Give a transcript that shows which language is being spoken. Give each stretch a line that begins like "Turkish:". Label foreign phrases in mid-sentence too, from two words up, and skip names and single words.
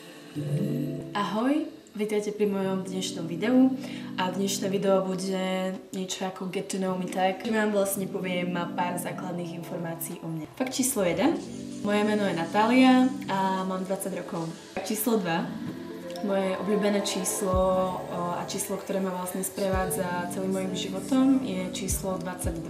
Slovak: Ahoj, vítajte pri mojom dnešnom videu a dnešné video bude niečo ako
English: Get to know me tag,
Slovak: kde vám vlastne poviem pár základných informácií o mne. Fakt číslo 1. Moje meno je Natália a mám 20 rokov. Fakt číslo 2. Moje obľúbené číslo a číslo, ktoré ma vlastne sprevádza celým mojím životom, je číslo 22.